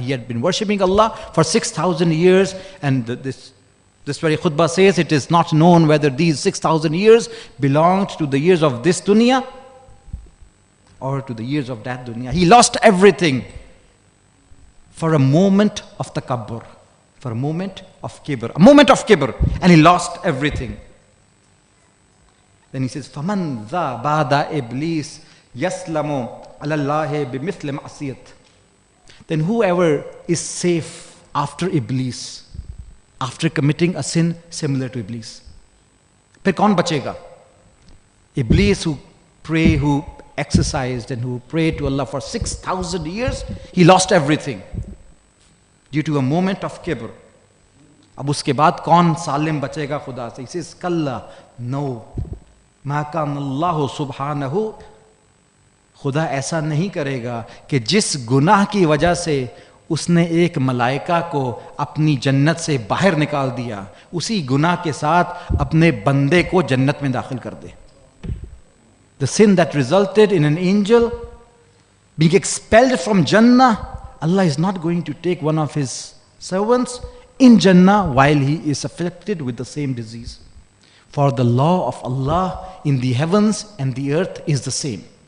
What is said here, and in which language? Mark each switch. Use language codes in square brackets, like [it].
[en] He had been worshipping Allah for 6,000 years, and this very khutbah says it is not known whether these 6,000 years belonged to the years of this dunya or to the years of that dunya. He lost everything for a moment of takabbur, for a moment of kibr, and he lost everything. Then he says, [ar] فَمَنْ ذَا بَعْدَ إِبْلِيسِ يَسْلَمُ عَلَى اللَّهِ بِمِثْلِ مَعْصِيَةٍ. [en] Then whoever is safe after Iblis, after committing a sin similar to Iblis. [hi] फिर कौन बचेगा? [en] Iblis, who prayed, who exercised and who prayed to Allah for 6,000 years, he lost everything due to a moment of kibr. [hi] अब उसके बाद कौन सालिम बचेगा खुदा से? [en] He says, [hi] कल्ला, no, मा कान अल्लाहु सुब्हानहु, खुदा ऐसा नहीं करेगा कि जिस गुनाह की वजह से उसने एक मलाइका को अपनी जन्नत से बाहर निकाल दिया, उसी गुनाह के साथ अपने बंदे को जन्नत में दाखिल कर दे. [en] The sin that resulted in an angel being expelled from Jannah, Allah is not going to take one of His servants in Jannah while he is afflicted with the same disease. For the law of Allah in the heavens and the earth is the same.